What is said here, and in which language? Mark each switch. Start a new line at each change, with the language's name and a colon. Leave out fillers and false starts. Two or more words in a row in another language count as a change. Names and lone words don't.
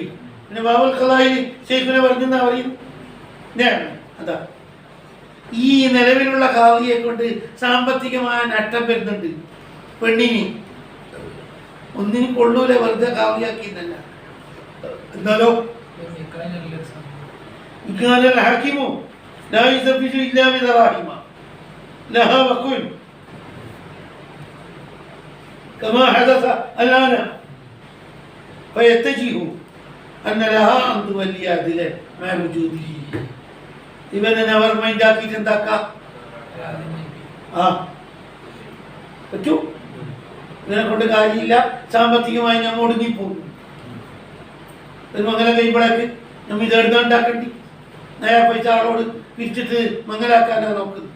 Malayalam: പിന്നെ ബാബുൽ ഖലായിൽ ഷെയ്ഖിനെ പറഞ്ഞെന്നാ പറയുന്നു. അതാ ഈ നിലവിലുള്ള ഖാദിയെ കൊണ്ട് സാമ്പത്തികമായ നഷ്ടം വരുന്നുണ്ട്. പെണ്ണിന് ഒന്നിനും കൊള്ളൂല, വെറുതെ ഖാദിയാക്കിയെന്നല്ല. എന്നാലോ ഹാക്കിമോ
Arabic: لها وكل كما حدث الآن فيتجه أن لها أن تولي عدله مع وجوده.
Malayalam: ഇവനെ അവർ മൈൻഡാക്കിയിട്ട് എന്താക്കാം? പറ്റൂ. ഇതിനെ കൊണ്ട് കാര്യമില്ല. സാമ്പത്തികമായി ഞാൻ ഒടുങ്ങിപ്പോകും. ഒരു മംഗലം കഴിയുമ്പോഴേക്ക് നമ്മൾ ഇത് എടുത്തുണ്ടാക്കണ്ടി.
Hindi: नया पैसा
Malayalam: ആളോട് പിരിച്ചിട്ട് മംഗലാക്കാനാണ് നോക്കുന്നത്.